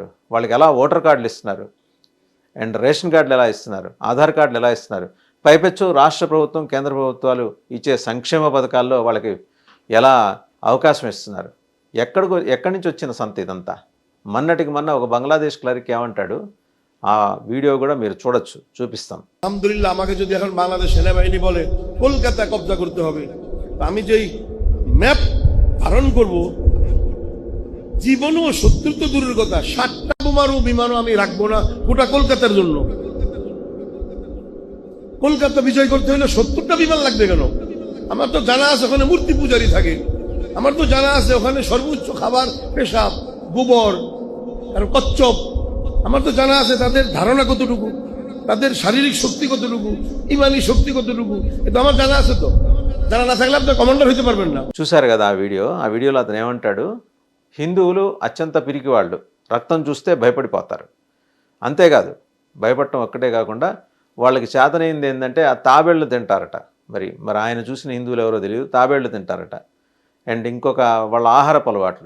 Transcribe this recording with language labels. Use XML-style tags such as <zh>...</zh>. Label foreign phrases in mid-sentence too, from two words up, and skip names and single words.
<te>వాళ్ళకి ఎలా</te> <en>voter cards</en> <te>ఇస్తున్నారు, అండ్</te> <en>ration cards</en> <te>ఎలా ఇస్తున్నారు, ఆధార్ కార్డులు ఎలా ఇస్తున్నారు? పైపెచ్చు రాష్ట్ర ప్రభుత్వం, కేంద్ర ప్రభుత్వాలు ఇచ్చే సంక్షేమ పథకాల్లో వాళ్ళకి ఎలా అవకాశం ఇస్తున్నారు? ఎక్కడి నుంచి వచ్చిన సంత ఇదంతా? మొన్నటికి మొన్న ఒక బంగ్లాదేశ్ క్లర్క్ ఏమంటాడు, ఆ వీడియో కూడా మీరు చూడొచ్చు, చూపిస్తాం.</te> <bn>আলহামদুলিল্লাহ, আমাকে যদি এখন বাংলাদেশ সেনাবাহিনী বলে কলকাতা কবজা করতে হবে, আমি যেই ম্যাপ ধারণ করব, জীবনও 70 তো দূরের কথা, 60টা বোমারও বিমানও আমি রাখবো না গোটা কলকাতার জন্য। কলকাতা বিজয় করতে হলে 70টা বিমান লাগবে কেন? আমার তো জানা আছে ওখানে মূর্তি পূজারী থাকে, আমার তো জানা আছে ওখানে সর্বোচ্চ খাবার পেশাব, গোবর আর কচ্ছপ। আমার তো জানা আছে তাদের ধারণা কতটুকু, তাদের শারীরিক শক্তি কতটুকু, ইমানি শক্তি কতটুকু, এটা আমার জানা আছে। তো জানা না থাকলে আপনি কমান্ডার হইতে পারবেন না।</bn> <te>చూశారు కదా ఆ వీడియోలో అతను ఏమంటాడు, హిందువులు అత్యంత పిరికి వాళ్ళు, రక్తం చూస్తే భయపడిపోతారు. అంతేకాదు, భయపడటం ఒక్కటే కాకుండా వాళ్ళకి చేతనైంది ఏంటంటే ఆ తాబేళ్లు తింటారట. మరి ఆయన చూసిన హిందువులు ఎవరో తెలియదు, తాబేళ్లు తింటారట. అండ్ ఇంకొక వాళ్ళ ఆహారపు అలవాట్లు.</te>